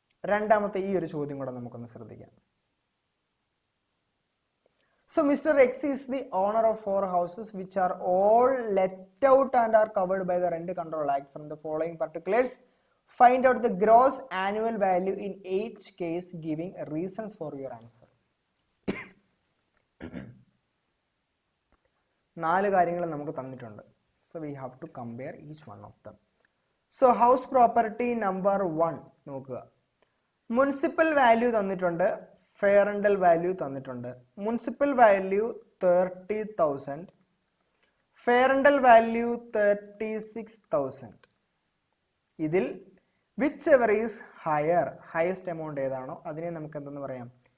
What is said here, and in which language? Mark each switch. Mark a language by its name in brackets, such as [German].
[Malayalam] രണ്ടാമത്തെ ഈ ഒരു ചോദ്യം കൂടെ നമുക്കൊന്ന് ശ്രദ്ധിക്കാം. [English] So Mr. X is the owner of 4 houses which are all let out and are covered by the Rent Control Act. From the following particulars, find out the gross annual value in each case, giving reasons for your answer. [Malayalam] 4 കാര്യങ്ങൾ നമുക്ക് തന്നിട്ടുണ്ട്. [English] So we have to compare each one of them. So house property number 1 [Malayalam] നോക്കുക. Municipal value തന്നിട്ടുണ്ട്, fair rental value തന്നിട്ടുണ്ട്. Municipal value 30,000, fair rental value 36,000. ഇതിൽ [English] whichever is higher, [Malayalam] highest amount ഏതാണോ അതിനെ നമുക്ക് എന്തെന്ന് പറയാം?